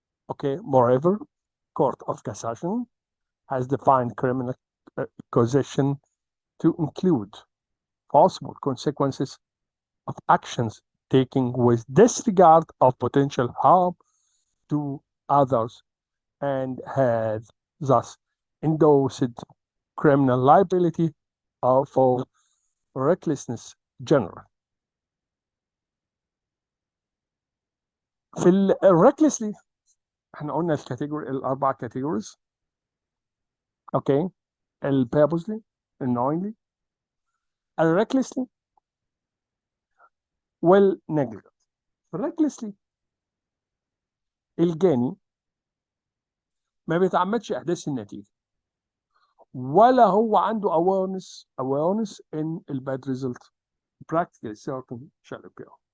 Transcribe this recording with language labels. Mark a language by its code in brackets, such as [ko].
[en] Okay, moreover, Court of Cassation has defined criminal causation to include possible consequences of actions taken with disregard of potential harm to others and has thus endorsed criminal liability for recklessness general. [ar] في recklessly احنا قلنا الكاتيجوري الاربع كاتيجوريز اوكي [en] purposely, knowingly, recklessly, well negligent. recklessly [ar] الجاني ما بيتعمدش احداث النتيجه ولا هو عنده [en] awareness in the bad result practically certain shall occur.